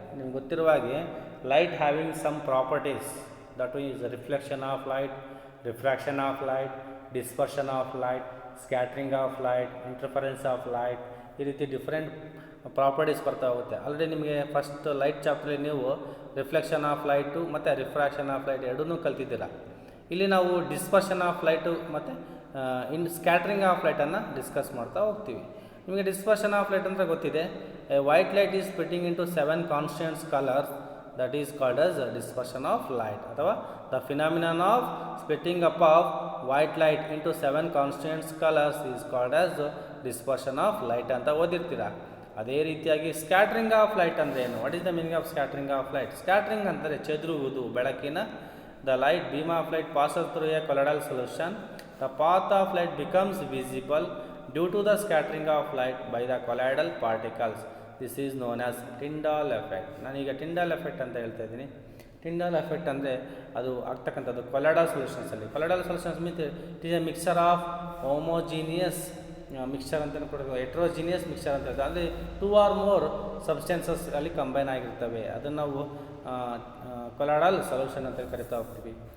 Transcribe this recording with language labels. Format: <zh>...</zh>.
<kn>ನಿಮ್ಗೆ ಗೊತ್ತಿರುವ ಹಾಗೆ</kn> <en>light having some properties, that is reflection of light, refraction of light, dispersion of light, scattering of light, interference of light, ಈ ರೀತಿ different properties</en> <kn>ಬರ್ತಾ ಹೋಗುತ್ತೆ. Already ನಿಮಗೆ ಫಸ್ಟ್ ಲೈಟ್ ಚಾಪ್ಟ್ರಲ್ಲಿ ನೀವು ರಿಫ್ಲೆಕ್ಷನ್ ಆಫ್ ಲೈಟು ಮತ್ತು ರಿಫ್ರಾಕ್ಷನ್ ಆಫ್ ಲೈಟ್ ಎರಡನ್ನೂ ಕಲ್ತಿದ್ದೀರ. ಇಲ್ಲಿ ನಾವು ಡಿಸ್ಪರ್ಷನ್ ಆಫ್ ಲೈಟು ಮತ್ತು ಸ್ಕ್ಯಾಟ್ರಿಂಗ್ ಆಫ್ ಲೈಟನ್ನು ಡಿಸ್ಕಸ್ ಮಾಡ್ತಾ ಹೋಗ್ತೀವಿ. ನಿಮಗೆ ಡಿಸ್ಪರ್ಷನ್ ಆಫ್ ಲೈಟ್ ಅಂದರೆ ಗೊತ್ತಿದೆ.</kn> <en>a white light is splitting into 7 constants colours, that is called as dispersion of light, ಅಥವಾ the phenomenon of splitting up of white light into 7 constituent colors is called as dispersion of light</en> <kn>ಅಂತ ಓದಿರ್ತೀರಾ. ಅದೇ ರೀತಿಯಾಗಿ scattering of light ಅಂದರೆ ಏನು?</kn> <en>What is the meaning of scattering of light?</en> <kn>Scattering ಅಂದರೆ ಚೆದುರುವುದು ಬೆಳಕಿನ.</kn> <en>The light beam of light passes through a colloidal solution. The path of light becomes visible due to the scattering of light by the colloidal particles. This is known as Tyndall effect.</en> <kn>ನಾನೀಗ Tyndall effect ಅಂತ ಹೇಳ್ತಾ ಇದ್ದೀನಿ. Tyndall effect ಅಂದರೆ ಅದು ಆಗ್ತಕ್ಕಂಥದ್ದು colloidal ಸೊಲ್ಯೂಷನ್ಸಲ್ಲಿ.</kn> <en>colloidal solutions means it is a mixture of homogeneous mixture</en> <kn>ಅಂತ ಕೊಡೋದು,</kn> <en>heterogeneous mixture</en> <kn>ಅಂತ ಹೇಳ್ತಾರೆ. ಅಂದರೆ 2 or more ಸಬ್ಸ್ಟೆನ್ಸಸ್ ಅಲ್ಲಿ ಕಂಬೈನ್ ಆಗಿರ್ತವೆ, ಅದನ್ನು ನಾವು ಕೊಲಾಯ್ಡಲ್ ಸೊಲ್ಯೂಷನ್ ಅಂತ ಕರಿತಾ ಹೋಗ್ತೀವಿ.</kn>